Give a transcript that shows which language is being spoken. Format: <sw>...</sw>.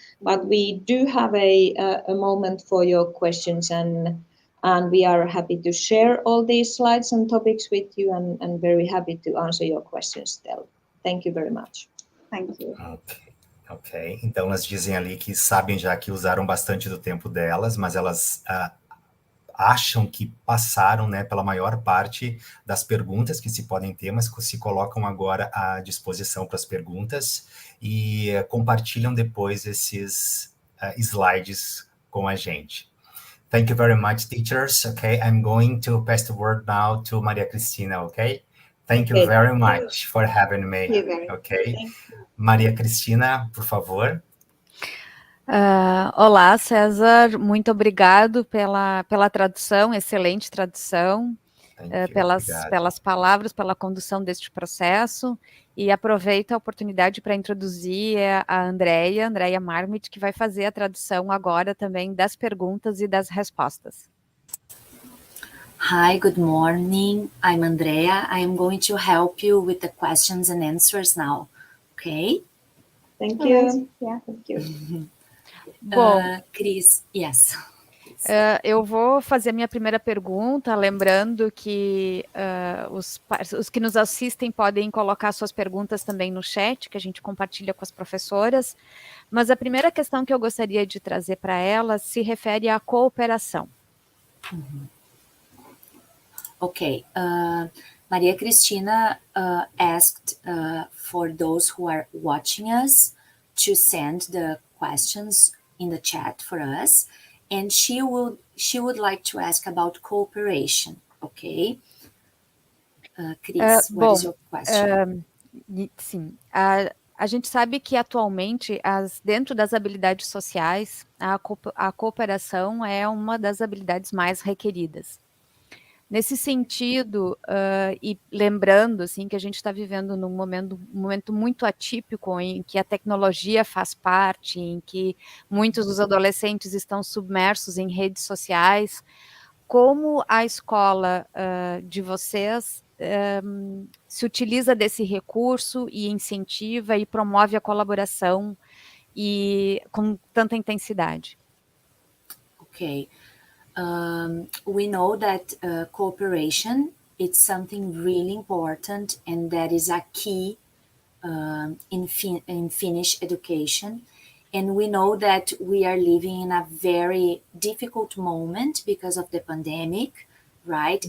<en>But we do have a moment for your questions, and we are happy to share all these slides and topics with you, and very happy to answer your questions still. Thank you very much. Thank you. Ok.</en> <pt>Então, elas dizem ali que sabem já que usaram bastante do tempo delas, mas elas acham que passaram, né, pela maior parte das perguntas que se podem ter, mas se colocam agora à disposição para as perguntas e compartilham depois esses slides com a gente.</pt> <en>Thank you very much, teachers. Okay, I'm going to pass the word now to Maria Cristina, okay? Thank you very much for having me, okay?</en> <pt>Maria Cristina, por favor. Olá, César, muito obrigado pela tradução, excelente tradução, pelas palavras, pela condução deste processo, e aproveito a oportunidade para introduzir a Andrea Marmit, que vai fazer a tradução agora também das perguntas e das respostas.</pt> <en>Hi, good morning. I'm Andrea. I am going to help you with the questions and answers now, okay? Thank you. Yeah, thank you.</en> <pt>Bom,</pt> <en>Cris, yes.</en> <pt>Eu vou fazer a minha primeira pergunta, lembrando que os que nos assistem podem colocar suas perguntas também no chat, que a gente compartilha com as professoras, mas a primeira questão que eu gostaria de trazer para elas se refere à cooperação.</pt> <en>Okay, Maria Cristina asked for those who are watching us to send the questions in the chat for us, and she would like to ask about cooperation, okay? Cris, what is your question?</en> <pt>Sim, a gente sabe que atualmente, dentro das habilidades sociais, a cooperação é uma das habilidades mais requeridas. Nesse sentido, e lembrando assim, que a gente está vivendo num momento muito atípico, em que a tecnologia faz parte, em que muitos dos adolescentes estão submersos em redes sociais, como a escola de vocês se utiliza desse recurso e incentiva e promove a colaboração e com tanta intensidade?</pt> <en>Okay. We know that cooperation is something really important, and that is a key in Finnish education. And we know that we are living in a very difficult moment because of the pandemic, right?</en>